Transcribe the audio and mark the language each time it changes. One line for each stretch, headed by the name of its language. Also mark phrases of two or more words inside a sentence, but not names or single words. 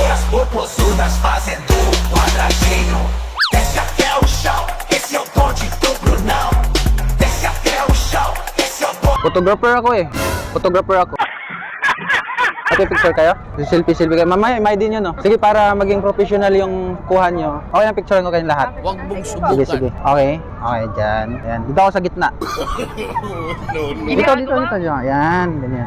Portuguese: popozudas fazendo quadradinho. Desce até o chão, esse é o bonde do Brunão. Desce até o chão, esse é o bonde.
Filipino: Photographer ako eh. Photographer ako. Okay, picture kayo? Selfie kayo. Mamaya, may din yun, no? Sige, para maging professional yung kuha nyo. Okay, yung picturean ko kayong lahat. Huwag mong Sige, subukan. sige. Okay. Okay, dyan. Ayan. Dito ako sa gitna. Dito. Dyan. Ayan, ganyan.